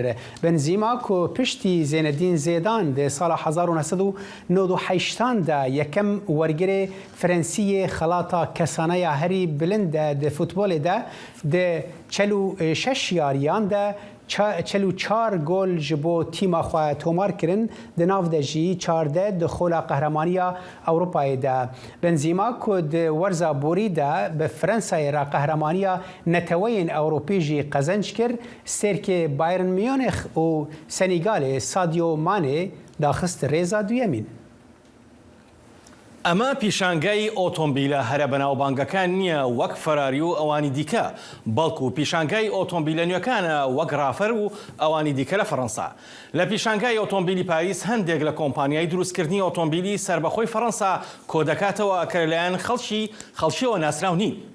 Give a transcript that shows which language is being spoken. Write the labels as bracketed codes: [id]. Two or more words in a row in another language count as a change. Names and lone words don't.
[ku] Benzîma ku piştî Zinedine Zêdan di sala 1998 de yekem wergirê Frensiyê xelata kesaneya herî bilind de di futbolê de di 46 yariyan de 44 gol ji bo tîma xwe tomar kirin di nav de jî 14 di xola qehremanîya Ewropayê de. Benzîma ku di werza borî de bi Fransayê re qehremanîya neteweyên Ewropî jî qezenc kir, serkê Bayern Munich û Senegalê Sadio Mane daxist rêza duyemîn. [ckb] ئەمە پیشانگای ئۆتۆمبیلە هەرە بەناوبانگەکان نییە وەک فەراری و ئەوانی دیکە، بەڵکو پیشانگای ئۆتۆمبیلە نوێکانە وەک رافەر و ئەوانی دیکە لە فەڕەنسا. لە پیشانگای ئۆتۆمبیلی پاریس هەندێک لە کۆمپانیای دروستکردنی ئۆتۆمبیلی سربەخۆی فەڕەنسا کۆ دەکاتەوە کە لەلایەن خەڵکیەوە ناسراو نین.